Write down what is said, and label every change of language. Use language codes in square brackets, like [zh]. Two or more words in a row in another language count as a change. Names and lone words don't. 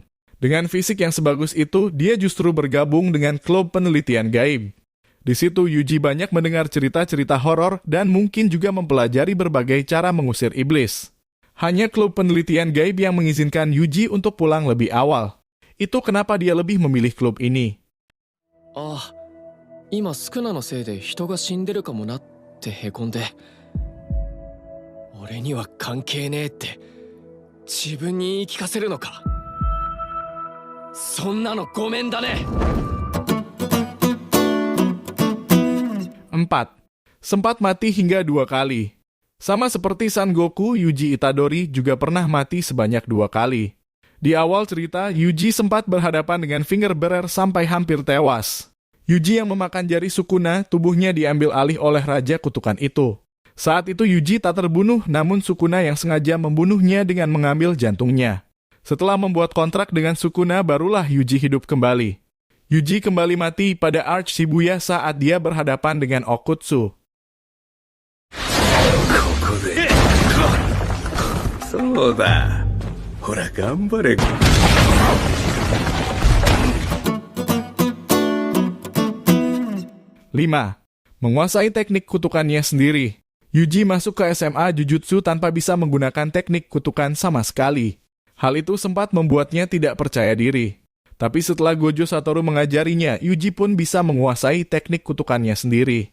[id] Dengan fisik yang sebagus itu, dia justru bergabung dengan klub penelitian gaib. Di situ Yuji banyak mendengar cerita-cerita horor dan mungkin juga mempelajari berbagai cara mengusir iblis. Hanya klub penelitian gaib yang mengizinkan Yuji untuk pulang lebih awal. Itu kenapa dia lebih memilih klub ini. [ja] ああ、今スクナのせいで人が死んでるかもなってへこんで、俺には関係ねえって自分に言い聞かせるのか。そんなのごめんだね。 [id] 4. Sempat mati hingga 2 kali. Sama seperti Son Goku, Yuji Itadori juga pernah mati sebanyak 2 kali. Di awal cerita, Yuji sempat berhadapan dengan Finger Bearer sampai hampir tewas. Yuji yang memakan jari Sukuna, tubuhnya diambil alih oleh Raja Kutukan itu. Saat itu Yuji tak terbunuh, namun Sukuna yang sengaja membunuhnya dengan mengambil jantungnya. Setelah membuat kontrak dengan Sukuna, barulah Yuji hidup kembali. Yuji kembali mati pada Arch Shibuya saat dia berhadapan dengan Okutsu. [ja] そうだ。ほら頑張れ。 [id] 5. Menguasai teknik kutukannya sendiri. Yuji masuk ke SMA Jujutsu tanpa bisa menggunakan teknik kutukan sama sekali. Hal itu sempat membuatnya tidak percaya diri. Tapi setelah Gojo Satoru mengajarinya, Yuji pun bisa menguasai teknik kutukannya sendiri.